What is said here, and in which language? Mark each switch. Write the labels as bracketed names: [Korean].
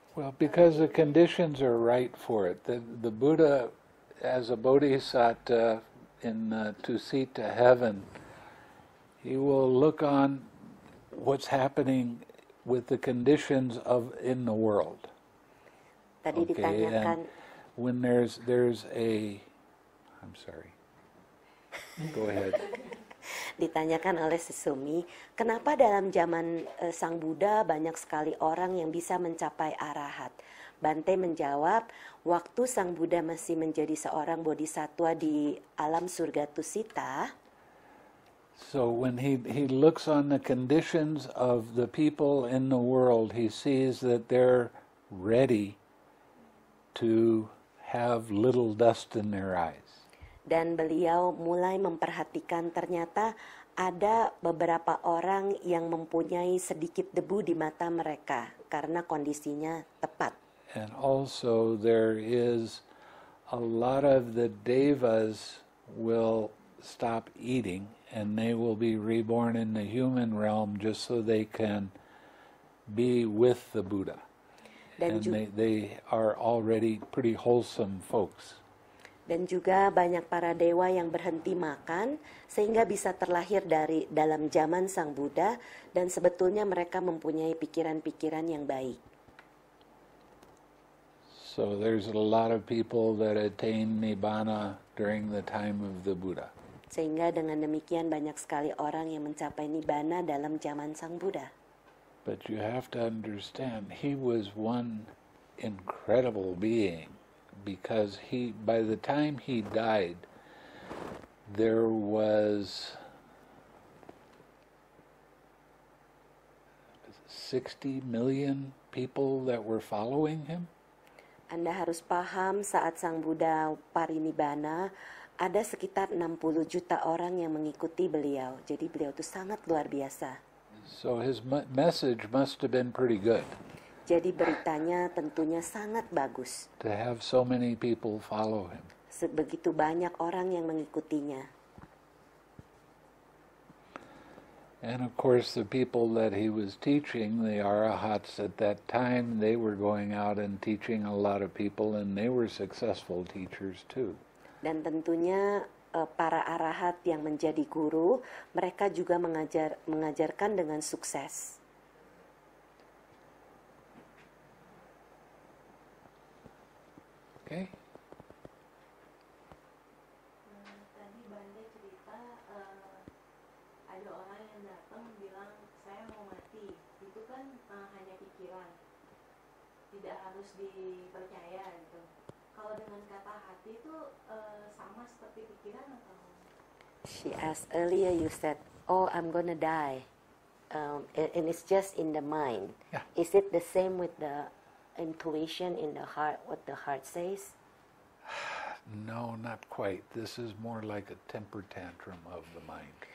[English] Well, because the conditions are right for it. The Buddha, as a bodhisattva in Tusita heaven, he will look on what's happening with the conditions in the world. [Indonesian] Tadi [English] Okay, [Indonesian] ditanyakan, [English] and when there's a, I'm sorry. Go ahead. [Indonesian] Ditanyakan oleh Susumi, kenapa dalam zaman Sang Buddha banyak sekali orang yang bisa mencapai arahat? Bante menjawab, waktu Sang Buddha masih menjadi seorang bodhisatwa di alam surga Tusita, [English] so when he looks on the conditions of the people in the world, he sees that they're ready to have little dust in their eyes. [Indonesian] dan beliau mulai memperhatikan ternyata ada beberapa orang yang mempunyai sedikit debu di mata mereka karena kondisinya tepat. [English] And also there is a lot of the devas will stop eating and they will be reborn in the human realm just so they can be with the Buddha. [Indonesian] Dan, [English] And they are already pretty wholesome folks. [Indonesian] dan juga banyak para dewa yang berhenti makan sehingga bisa terlahir dari dalam zaman Sang Buddha dan sebetulnya mereka mempunyai pikiran-pikiran yang baik. [English] So there's a lot of people that attain Nibbana during the time of the Buddha. [Indonesian] Sehingga dengan demikian banyak sekali orang yang mencapai Nibbana dalam zaman Sang Buddha. [English] But you have to understand, he was one incredible being because by the time he died, there was 60 million people that were following him. [Indonesian] Anda harus paham saat Sang Buddha parinibbana, ada sekitar 60 juta orang yang mengikuti beliau. Jadi beliau itu sangat luar biasa. [English] So his message must have been pretty good. [Indonesian] Jadi beritanya tentunya sangat bagus. [English] To have so many people follow him. [Indonesian] Begitu banyak orang yang mengikutinya. [English] And of course the people that he was teaching, the arahats at that time, they were going out and teaching a lot of people and they were successful teachers too. [Indonesian] Dan tentunya para arahat yang menjadi guru, mereka juga mengajarkan dengan sukses. [English] Okay. [Indonesian] Tadi Bante cerita ada orang yang datang bilang saya mau mati. Itu kan hanya pikiran, tidak harus dipercaya gitu. Kalau dengan kata hati itu sama seperti pikiran atau? [English] She asked earlier, you said, "Oh, I'm gonna die," and it's just in the mind. Yeah. Is it the same with the intuition in the heart? What the heart says? No, not quite. This is more like a temper tantrum of the mind.